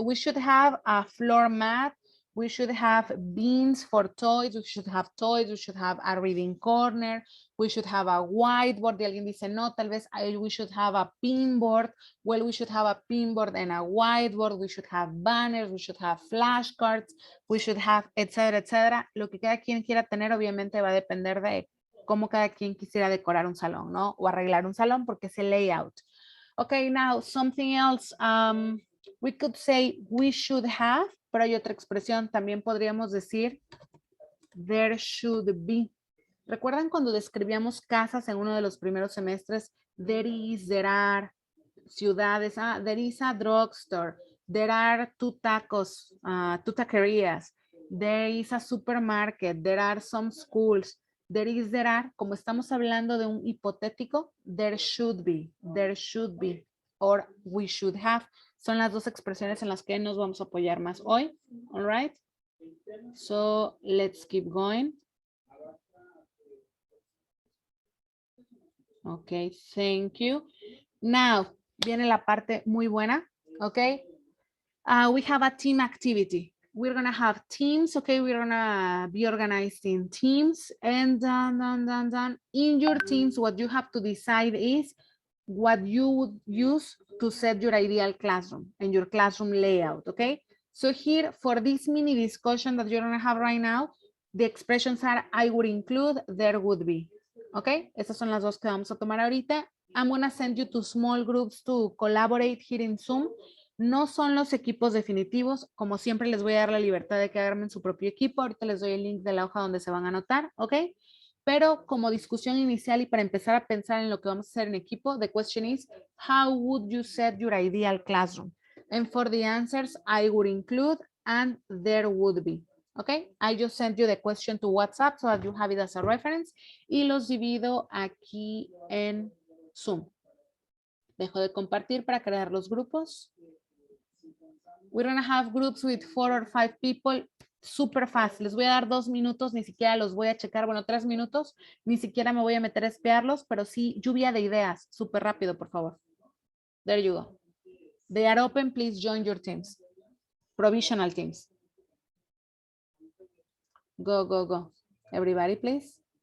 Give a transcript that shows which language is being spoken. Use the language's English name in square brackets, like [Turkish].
[English] We should have a floor mat. We should have bins for toys. We should have toys. We should have a reading corner. We should have a whiteboard. [Spanish] Y alguien dice, no, tal vez [English] we should have a pinboard. Well, we should have a pinboard and a whiteboard. We should have banners. We should have flashcards. We should have, etcétera, etcétera. [Spanish] Lo que cada quien quiera tener, obviamente, va a depender de cómo cada quien quisiera decorar un salón, ¿no? O arreglar un salón porque es el layout. [English] Okay, now something else. We could say we should have, [Spanish] pero hay otra expresión. También podríamos decir [English] there should be. [Spanish] ¿Recuerdan cuando describíamos casas en uno de los primeros semestres? [English] There is, there are, ciudades. There is a drugstore. There are two taquerías. There is a supermarket. There are some schools. There is, there are. [Spanish] Como estamos hablando de un hipotético, [English] there should be, or we should have. [Spanish] Son las dos expresiones en las que nos vamos a apoyar más hoy. [English] All right. So let's keep going. Okay, thank you. Now, [Spanish] viene la parte muy buena, [English] okay? We have a team activity. We're gonna have teams, okay? We're gonna be organized in teams, and in your teams, what you have to decide is what you would use to set your ideal classroom and your classroom layout, okay? So here, for this mini discussion that you're gonna have right now, the expressions are I would include, there would be, okay? [Spanish] Estas son las dos que vamos a tomar ahorita. [English] I'm gonna send you to small groups to collaborate here in Zoom. [Spanish] No son los equipos definitivos. Como siempre, les voy a dar la libertad de que armen su propio equipo. Ahorita les doy el link de la hoja donde se van a anotar, ¿ok? Pero como discusión inicial y para empezar a pensar en lo que vamos a hacer en equipo, [English] the question is, how would you set your ideal classroom? And for the answers, I would include and there would be. Okay, I just sent you the question to WhatsApp so that you have it as a reference [Spanish] y los divido aquí en Zoom. Dejo de compartir para crear los grupos. [English] We're gonna have groups with 4 or 5 people super fast. [Spanish] Les voy a dar 2 minutos, ni siquiera los voy a checar, bueno, 3 minutos, ni siquiera me voy a meter a espiarlos, pero sí lluvia de ideas, súper rápido, por favor. [English] There you go. They are open, please join your teams. Provisional teams. Go, go, go. Everybody, please.